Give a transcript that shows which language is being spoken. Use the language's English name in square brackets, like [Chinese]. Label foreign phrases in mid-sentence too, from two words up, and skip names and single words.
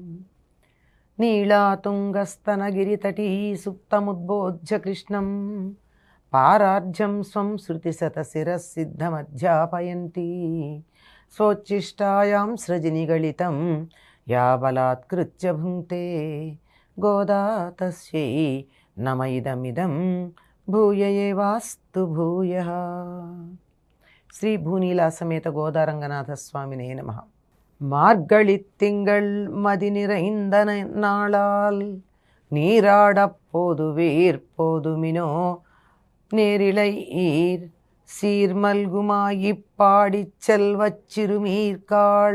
[Sanskrit] నీళాతుంగస్తనగిరితటీ సుప్తముద్బోధ్య కృష్ణం పారార్జ్యం స్వం శృతిశతశిరసిద్ధమధ్యాపయంతి స్వోచ్ఛిష్టాయాం సృజనిగళితం యా బలాత్కృత్య భుంక్తే గోదా తస్యై నమ ఇదమిదం భూయ ఏవాస్తు భూయః. శ్రీ భూనీలా సమేత గోదారంగనాథ స్వామినే నమః. [Tamil] மார்கழித்திங்கள் மதி நிறைந்த நாளால் நீராடப் போதுவீர் போதுமினோ நேரிலை ஈர் சீர்மல்குமாயிப்பாடிச் செல்வச் சிறுமீர்காள்